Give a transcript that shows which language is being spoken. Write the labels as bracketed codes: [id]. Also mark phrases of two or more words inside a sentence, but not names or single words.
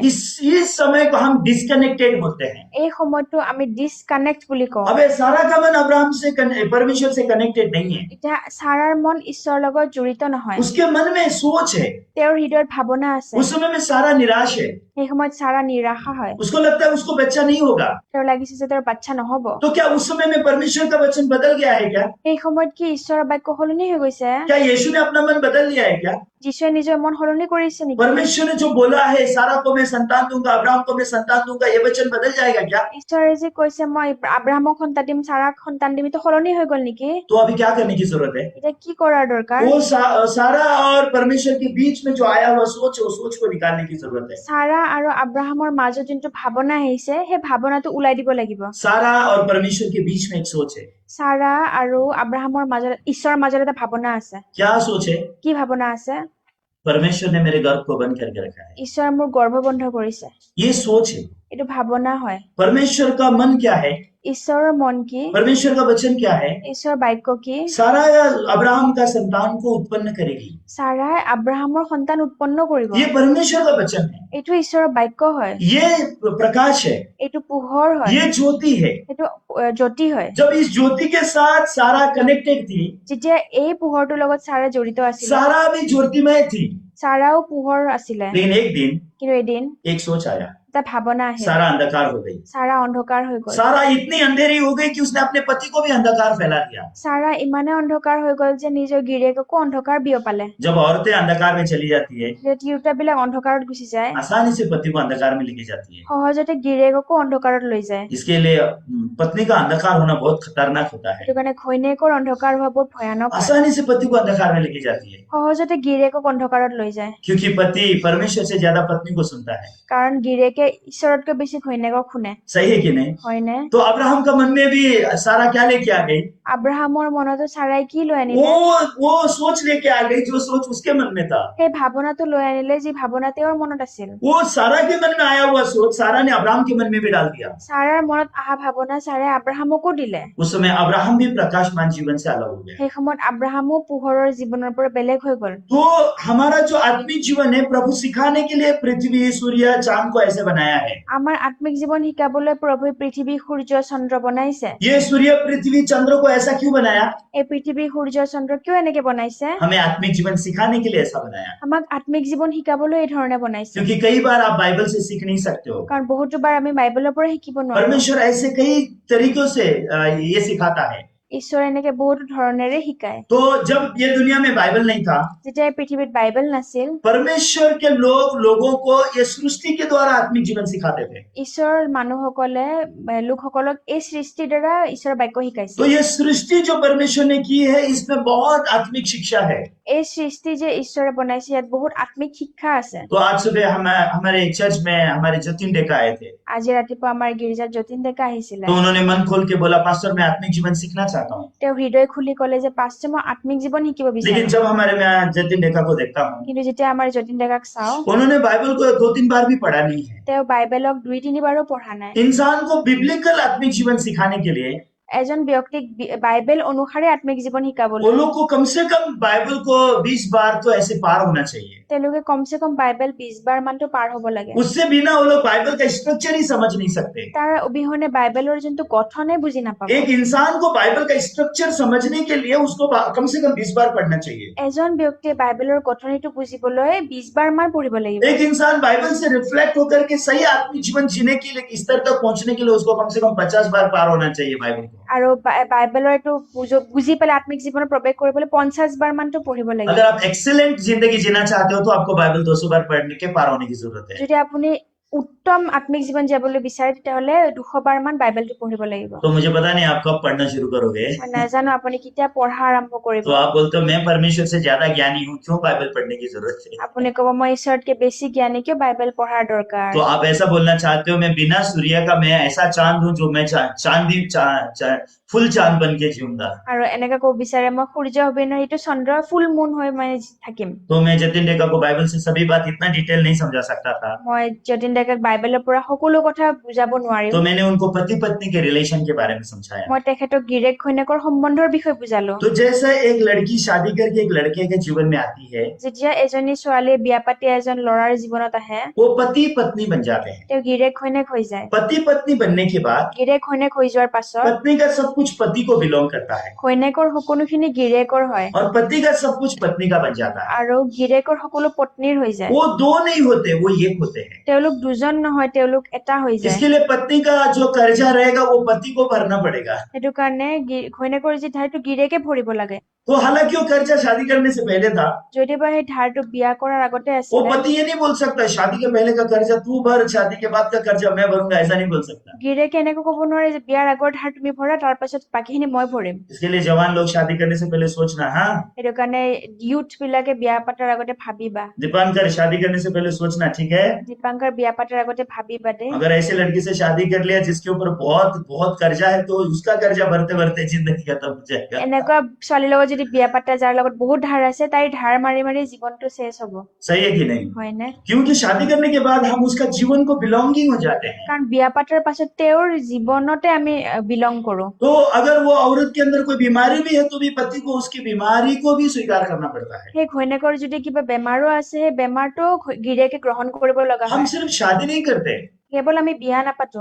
[hi] इस समय को हम डिस्कनेक्टेड बोलते हैं। [as] এই সময়টো আমি ডিসকানেক্ট বুলি কওঁ। [hi] अबे सारा का मन अब्राहम से परमेश्वर से कनेक्टेड नहीं है। [as] এতিয়া সাৰাৰ মন ঈশ্বৰৰ লগত জড়িত নহয়। [hi] उसके मन में सोच है। [as] তেওঁৰ হৃদয়ত ভাৱনা আছে। [hi] उस समय में सारा निराश है। [as] সেই সময়ত সাৰা নিৰাশা হয়। [hi] उसको लगता है उसको बच्चा नहीं होगा। [as] তেওঁৰ লাগিছে যে তেওঁৰ বাচ্চা নহব। [hi] तो क्या उस समय में परमेश्वर का वचन बदल गया है क्या? [as] এই সময়ত কি ঈশ্বৰৰ বাক্য সলনি হৈ গৈছে? [hi] क्या यीशु ने अपना मन बदल लिया है क्या? [as] যীশুৱে নিজৰ মন সলনি কৰিছে নেকি? [hi] परमेश्वर ने जो बोला है सारा को मैं संतान दूंगा, अब्राहम को मैं संतान दूंगा, ये वचन बदल जाएगा क्या? [as] ঈশ্বৰে যে কৈছে মই আব্ৰাহামক সন্তান দিম, সাৰাক সন্তান দিম, এইটো সলনি হৈ গল নেকি? [hi] तो अभी क्या करने की जरूरत है? [as] এতিয়া কি কৰাৰ দৰকাৰ? [hi] वो सारा और परमेश्वर के बीच में जो आया हुआ सोच है, वो सोच को निकालने की जरूरत है। [as] সাৰা আৰু আব্ৰাহামৰ মাজত যোনটো ভাৱনা আহিছে, সেই ভাৱনাটো ওলাই দিব লাগিব। [hi] सारा और परमेश्वर के बीच में एक सोच है। [as] সাৰা আৰু আব্ৰাহামৰ মাজত ঈশ্বৰৰ মাজত এটা ভাৱনা আছে। [hi] क्या सोच है? [as] কি ভাৱনা আছে? [hi] परमेश्वर ने मेरे गर्भ को बंद करके रखा है। [as] ঈশ্বৰে মোৰ গৰ্ভ বন্ধ কৰিছে। [hi] ये सोच है। [as] এইটো ভাৱনা হয়। [hi] परमेश्वर का मन क्या है? [as] ঈশ্বৰৰ মন কি? [hi] परमेश्वर का वचन क्या है? [as] ঈশ্বৰৰ বাক্য কি? [hi] सारा अब्राहम का संतान को उत्पन्न करेगी। [as] সাৰাই আব্ৰাহামৰ সন্তান উৎপন্ন কৰিব। [hi] ये परमेश्वर का वचन है। [as] এইটো ঈশ্বৰৰ বাক্য হয়। [hi] ये प्रकाश है। [as] এইটো পোহৰ হয়। [hi] ये ज्योति है। [as] এইটো জ্যোতি হয়। [hi] जब इस ज्योति के साथ सारा कनेक्टेड थी, [as] যেতিয়া এই পোহৰটোৰ লগত সাৰা জড়িত আছিল, [hi] सारा भी ज्योतिमय थी, [as] সাৰাও পোহৰ আছিলে। [hi] लेकिन एक दिन [as] কিন্তু এদিন [hi] एक सोच आया, [as] এটা ভাৱনা আহিল। [hi] सारा अंधकार हो गई। [as] সাৰা অন্ধকাৰ হৈ গল। [hi] सारा इतनी अंधेरी हो गई कि उसने अपने पति को भी अंधकार फैला दिया। [as] সাৰা ইমানে অন্ধকাৰ হৈ গল যে নিজৰ গিৰিয়েককো অন্ধকাৰ বিয়পালে। [hi] जब औरतें अंधकार में चली जाती है, [as] যে তিৰোতাবিলাক অন্ধকাৰত গুচি যায়, [hi] आसानी से पति को अंधकार में लेके जाती है। [as] সহজতে গিৰিয়েককো অন্ধকাৰত লৈ যায়। [hi] इसके लिए पत्नी का अंधकार होना बहुत खतरनाक होता है। [as] সেইটো কাৰণে ঘৈণীয়েকৰ অন্ধকাৰ হোৱা বহুত ভয়ানক হয়। [hi] आसानी से पति को अंधकार में लेके जाती है, [as] সহজতে গিৰিয়েকক অন্ধকাৰত লৈ যায়। [hi] क्योंकि पति परमेश्वर से ज्यादा पत्नी को सुनता है। [as] কাৰণ গিৰিয়েকে ঈশ্বৰতকৈ বেছি ঘৈণীয়েকক শুনে। [hi] सही है कि नहीं? [as] হয়নে? [hi] तो अब्राहम का मन में भी सारा क्या लेके आ गई? [as] আব্ৰাহামৰ মনতো সাৰাই কি লৈ আনিলে? [hi] वो सोच लेके आ गई जो सोच उसके मन में था। [as] সেই ভাৱনাটো লৈ আনিলে যি ভাৱনা তেওঁৰ মনত আছিল। [hi] वो सारा के मन में आया हुआ सोच सारा ने अब्राहम के मन में भी डाल दिया। [as] সাৰাৰ মনত অহা ভাৱনা সাৰাই আব্ৰাহামকো দিলে। [hi] उस समय अब्राहम भी प्रकाशमान जीवन से अलग हो गया। [as] সেই সময়ত আব্ৰাহামো পোহৰৰ জীৱনৰ পৰা বেলেগ হৈ গল। [hi] तो हमारा जो आत्मिक जीवन है, प्रभु सिखाने के लिए पृथ्वी सूर्य चांद को ऐसे बनाया है। [as] আমাৰ আত্মিক জীৱন শিকাবলৈ প্ৰভুৱে পৃথিৱী সূৰ্য চন্দ্ৰ বনাইছে। [hi] ये सूर्य पृथ्वी चंद्र को ऐसा क्यों बनाया? [as] এই পৃথিৱী সূৰ্য চন্দ্ৰ কিয় এনেকে বনাইছে? [hi] हमें आत्मिक जीवन सिखाने के लिए ऐसा बनाया, [as] আমাক আত্মিক জীৱন শিকাবলৈ এই ধৰণে বনাইছে। [hi] क्योंकि कई बार आप बाइबल से सीख नहीं सकते हो। [as] কাৰণ বহুতো বাৰ আমি বাইবেলৰ পৰা শিকিব নোৱাৰো। [hi] परमेश्वर ऐसे कई तरीकों से ये सिखाता है। [as] ঈশ্বৰে এনেকে বহুতো ধৰণেৰে শিকায়। [hi] तो जब ये दुनिया में बाइबल नहीं था, [as] যেতিয়া এই পৃথিৱীত বাইবেল নাছিল, [hi] परमेश्वर के लोगों को ये सृष्टि के द्वारा आत्मिक जीवन सिखाते थे। [as] ঈশ্বৰৰ মানুহসকলে লোকসকলক এই সৃষ্টিৰ দ্বাৰা ঈশ্বৰৰ বাক্য শিকাইছিল। [hi] तो ये सृष्टि जो परमेश्वर ने की है, इसमें बहुत आत्मिक शिक्षा है। [as] এই সৃষ্টি যে ঈশ্বৰে বনাইছে ইয়াত বহুত আত্মিক শিক্ষা আছে। [hi] तो आज सुबह हमारे चर्च में हमारे जतिन डेका आए थे, [as] আজি ৰাতিপুৱা আমাৰ গীৰ্জাত যতীন ডেকা আহিছিলে। [hi] तो उन्होंने मन खोल के बोला, पास्टर मैं आत्मिक जीवन सीखना चाहता हूँ। [as] তেওঁ হৃদয় খুলি ক'লে যে পাষ্টাৰ মই আত্মিক জীৱন শিকিব বিচাৰো। [hi] लेकिन जब हमारे मैं जतिन डेका को देखता हूँ, [as] কিন্তু যেতিয়া আমাৰ যতীন ডেকাক চাওঁ, [hi] उन्होंने बाइबल को 2-3 बार भी पढ़ा नहीं है। [as] তেওঁ বাইবেলক 2-3 বাৰো পঢ়া নাই। [hi] इंसान को बिब्लिकल आत्मिक जीवन सिखाने के लिए [as] এজন ব্যক্তিক বাইবেল অনুসাৰে আত্মিক জীৱন [hi] वो [as] শিকাবলৈ [hi] लोग को कम से कम बाइबल को 20 बार तो ऐसे पार होना चाहिए। [as] তেওঁলোকে কমসে কম বাইবেল 20 বাৰ মানটো পাৰ হ'ব লাগে। [hi] उससे बिना वो लोग बाइबल का स्ट्रक्चर ही समझ नहीं सकते। [as] তাৰ অবিহনে বাইবেলৰ যোনটো গঠনে বুজি নাপাব। [hi] एक इंसान को बाइबल का स्ट्रक्चर समझने के लिए उसको कम से कम 20 बार पढ़ना चाहिए। [as] এজন ব্যক্তিয়ে বাইবেলৰ গঠনটো বুজিবলৈ 20 বাৰ মান পঢ়িব লাগিব। [hi] एक इंसान बाइबल से रिफ्लेक्ट होकर के सही आत्मिक जीवन जीने के लिए इस स्तर तक पहुंचने के लिए उसको कम से कम 50 बार पार होना चाहिए बाइबल को। [as] আৰু বাইবেলৰ এইটো বুজি পেলাই আত্মিক জীৱনত প্ৰৱেশ কৰিবলৈ 50 বাৰ মানটো পঢ়িব লাগিব। [hi] अगर आप एक्सीलेंट जिंदगी जीना चाहते हो तो आपको बाइबल 200 बार पढ़ने के पार होने की जरूरत है। [as] যদি আপুনি উত্তম আত্মিক জীৱন যাবলৈ বিচাৰে তেতিয়াহ'লে 200 বাৰ মান বাইবেলটো পঢ়িব লাগিব। [hi] तो मुझे पता नहीं आप कब पढ़ना शुरू करोगे। [as] মই নাজানো আপুনি কেতিয়া পঢ়া আৰম্ভ কৰিব। [hi] तो आप बोलते हो मैं परमेश्वर से ज्यादा ज्ञानी हूँ, क्यों बाइबल पढ़ने की जरूरत है? [as] আপুনি ক'ব মই ঈশ্বৰতকে বেছি জ্ঞানী, কিয় বাইবেল পঢ়াৰ দৰকাৰ। [hi] तो आप ऐसा बोलना चाहते हो मैं बिना सूर्य का मैं ऐसा चांद हूँ जो मैं चांदी फुल चांद बन के जीऊंगा। [as] আৰু এনেকা ক'ব বিচাৰে মই সূৰ্য হবি নহয়, এইটো চন্দ্ৰ [en] full moon [as] হৈ মই থাকিম। [hi] तो मैं जतिन डेका को बाइबल से सभी बात इतना डिटेल नहीं समझा सकता था, [as] মই যতীন ডেকাক বাইবেলৰ পৰা সকলো কথা বুজাব নোৱাৰিম। [hi] तो मैंने उनको पति पत्नी के रिलेशन के बारे में समझाया। [as] মই তেখেতক গিৰেক ঘৈণীয়েকৰ সম্বন্ধৰ বিষয়ে বুজালো। [hi] तो जैसे एक लड़की शादी करके एक लड़के के जीवन में आती है, [as] যেতিয়া এজনী ছোৱালীয়ে বিয়া পাতি এজন ল'ৰাৰ জীৱনত আহে, [hi] वो पति पत्नी बन जाते हैं। [as] তেওঁ গিৰেক ঘৈণীয়েক হৈ যায়। [hi] पति पत्नी बनने के बाद [as] গিৰেক ঘৈণীয়েক হৈ যোৱাৰ পাছত [hi] पत्नी का सब कुछ पति को बिलोंग करता है [as] ঘৈণীয়েকৰ সকলোখিনি গিৰেকৰ হয় [hi] और पति का सब कुछ पत्नी का बन जाता है। [as] আৰু গিৰেকৰ সকলো পত্নীৰ হৈ যায়। [hi] वो दो नहीं होते, वो एक होते हैं। [as] তেওঁলোক দুজন নহয়, তেওঁলোক এটা হৈ যায়। [hi] इसके लिए पत्नी का जो कर्जा रहेगा वो पति को भरना पड़ेगा। [as] সেইটো কাৰণে ঘৈণীয়েকৰ যি ধাৰটো গিৰেকে ভৰিব লাগে। [hi] तो हालांकि वो कर्जा शादी करने से पहले था, [as] যদিবা সেই ধাৰটো বিয়া কৰাৰ আগতে [hi] वो [as] আছিলে, [hi] पति ये नहीं बोल सकता शादी के पहले का कर्जा तू भर, शादी के बाद का कर्जा मैं भरूंगा, ऐसा नहीं बोल सकता। [as] গিৰেকে এনেকৈ ক'ব নোৱাৰে যে বিয়াৰ আগৰ ধাৰ তুমি ভৰা, তাৰ পাছত বাকীখিনি মই ভৰিম। [hi] इसके लिए जवान लोग शादी करने से पहले सोचना, हाँ [as] সেইটো কাৰণে ইউথ বিলাকে বিয়া পাতাৰ আগতে ভাবিবা। [hi] दीपांकर शादी करने से पहले सोचना, ठीक है? [as] দীপাংকৰ বিয়া পাতাৰ আগতে ভাবিবা দেই। [hi] अगर ऐसे लड़की से शादी कर लिया जिसके ऊपर बहुत बहुत कर्जा है, तो उसका कर्जा भरते भरते जिंदगी खत्म हो जाएगा। [as] এনেকুৱা ছোৱালীৰ লগত যদি বিয়া পাতে যাৰ লগত বহুত ধাৰ আছে, তাইৰ ধাৰ মাৰি মাৰি জীৱনটো চেছ হ'ব, [hi] सही है कि नहीं? [as] হয়নে? [hi] क्योंकि शादी करने के बाद हम उसका जीवन को बिलोंगिंग हो जाते हैं। [as] কাৰণ বিয়া পাতাৰ পাছত তেওঁৰ জীৱনতে আমি বিলং কৰো। [hi] तो अगर वो औरत के अंदर कोई बीमारी भी है तो भी पति को उसकी बीमारी को भी स्वीकार करना पड़ता है। [as] সেই ঘৈণীয়েকৰ যদি কিবা বেমাৰো আছে, সেই বেমাৰটো গিৰিয়েকে গ্ৰহণ কৰিব লগা [hi] हम [as] হয়। [hi] सिर्फ शादी नहीं करते, [as] কেৱল আমি বিয়া নাপাতো,